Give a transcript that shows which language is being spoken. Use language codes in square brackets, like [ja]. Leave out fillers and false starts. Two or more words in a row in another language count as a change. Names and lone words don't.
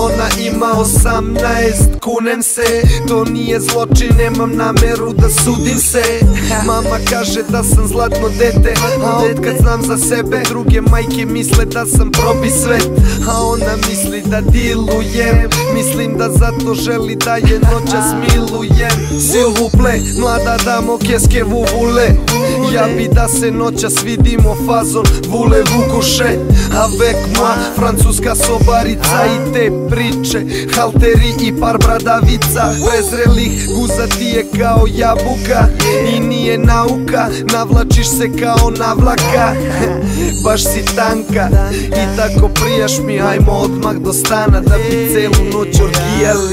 [sr] Ona ima 18, kunem se, to nije zločin, nemam nameru da sudim se. Mama kaže da sam zlatno dete, a otkad znam za sebe druge majke misle da sam probi svet. A ona misli da dilujem, mislim da zato želi da je noćas milujem. [fr] S'il vous plaît, [sr] mlada damo, [fr] qu'est-ce que vous voulez? [sr] Ja bi da se noćas vidimo fazon [fr] voulez-vous coucher avec moi? [sr] Francuska sobarica i te priče, halteri i par bradavica. Prezrelih guza ti je kao jabuka i nije nauka, navlačiš se kao navlaka. Baš si tanka i tako prijaš mi, ajmo odmah do stana da bi celu noć orgijali.